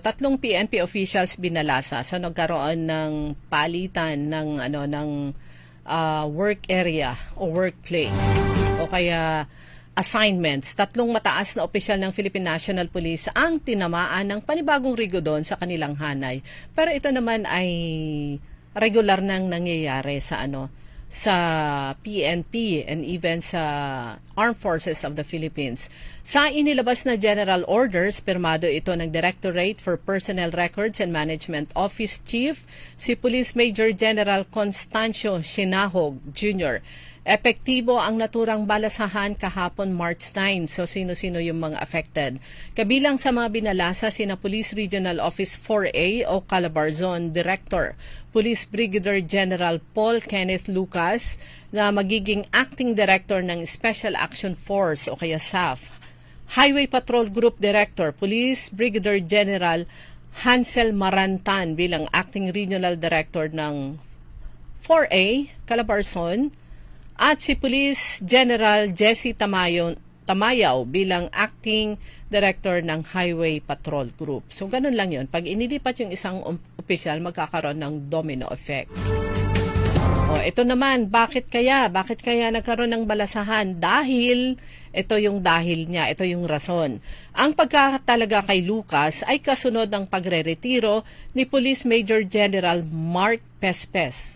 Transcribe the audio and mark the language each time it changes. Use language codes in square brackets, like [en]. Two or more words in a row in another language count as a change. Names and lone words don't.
[tl] 3 PNP officials binalasa. So nagkaroon ng palitan ng [en] work area [tl] o workplace o kaya assignments. 3 mataas na opisyal ng Philippine National Police ang tinamaan ng panibagong rigodon sa kanilang hanay. Pero ito naman ay regular nang nangyayari sa PNP [en] and even [tl] sa Armed Forces of the Philippines. Sa inilabas na [en] general orders, [tl] pirmado ito ng Directorate for Personnel Records and Management Office Chief, si Police Major General Constancio Sinahog Jr. Epektibo ang naturang balasahan kahapon March 9. So sino-sino yung mga affected? Kabilang sa mga binalasa sina Police Regional Office 4A o Calabarzon Director, Police Brigadier General Paul Kenneth Lucas na magiging Acting Director ng Special Action Force o kaya SAF. Highway Patrol Group Director, Police Brigadier General Hansel Marantan bilang Acting Regional Director ng 4A, Calabarzon. at si Police General Jesse Tamayaw bilang Acting Director ng Highway Patrol Group. So ganun lang yun. Pag inilipat yung isang opisyal, magkakaroon ng [en] domino effect. [tl] O, ito naman, bakit kaya? Bakit kaya nagkaroon ng balasahan? Dahil, ito yung dahil niya, ito yung rason. Ang pagkakatalaga kay Lucas ay kasunod ng pagre-retiro ni Police Major General Mark Pespes.